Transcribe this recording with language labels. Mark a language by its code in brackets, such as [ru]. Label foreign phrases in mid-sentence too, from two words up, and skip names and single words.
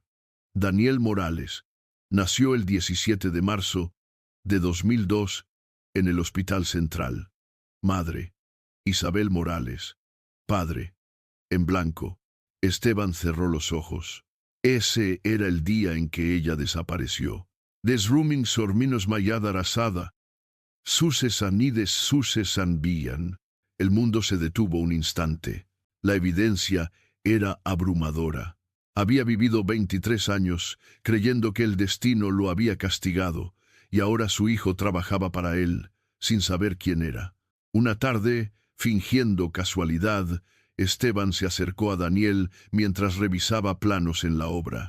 [es] Daniel Morales nació el 17 de marzo de 2002 en el Hospital Central. Madre, Isabel Morales. Padre, en blanco. Esteban cerró los ojos. Ese era el día en que ella desapareció. Desrumming sorminos mayada rasada. Suses anides suses anvían. El mundo se detuvo un instante. La evidencia era abrumadora. Había vivido 23 años creyendo que el destino lo había castigado, y ahora su hijo trabajaba para él, sin saber quién era. Una tarde, fingiendo casualidad, Esteban se acercó a Daniel mientras revisaba planos en la obra.